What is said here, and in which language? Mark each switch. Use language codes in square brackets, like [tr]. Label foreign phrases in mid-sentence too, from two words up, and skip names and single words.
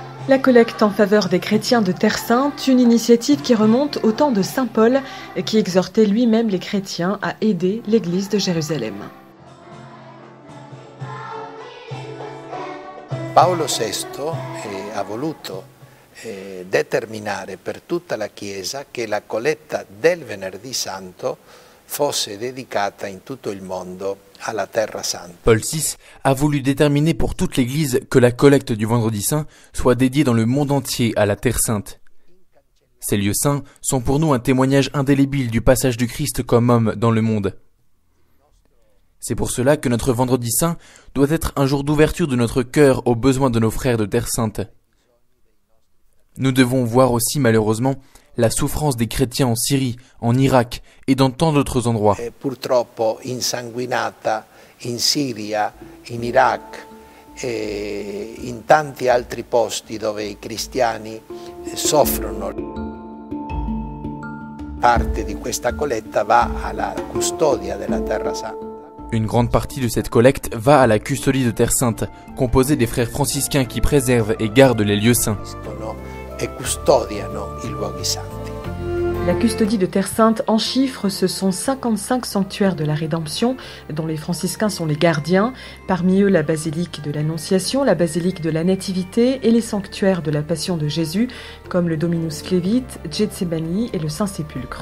[fr] La collecte en faveur des chrétiens de Terre Sainte, une initiative qui remonte au temps de Saint Paul et qui exhortait lui-même les chrétiens à aider l'Église de Jérusalem. [it] Paolo VI ha voluto determinare per tutta la Chiesa che la colletta del Venerdì Santo fosse dedicata in tutto il mondo alla Terra Santa. [fr] Paul VI a voulu déterminer pour toute l'Église que la collecte du Vendredi Saint soit dédiée dans le monde entier à la Terre Sainte. Ces lieux saints sont pour nous un témoignage indélébile du passage du Christ comme homme dans le monde. C'est pour cela que notre Vendredi Saint doit être un jour d'ouverture de notre cœur aux besoins de nos frères de Terre Sainte. Nous devons voir aussi malheureusement la souffrance des chrétiens en Syrie, en Irak et dans tant d'autres endroits. [it] Purtroppo insanguinata in Siria, in Iraq e in tanti altri posti dove i cristiani soffrono. Parte di questa colletta va alla custodia della Terra Santa. [fr] Une grande partie de cette collecte va à la custodie de Terre Sainte, composée des frères franciscains qui préservent et gardent les lieux saints. La custodie de Terre Sainte en chiffres, ce sont 55 sanctuaires de la Rédemption, dont les franciscains sont les gardiens, parmi eux la basilique de l'Annonciation, la basilique de la Nativité et les sanctuaires de la Passion de Jésus, comme le Dominus Flevit, Gethsemane et le Saint-Sépulcre.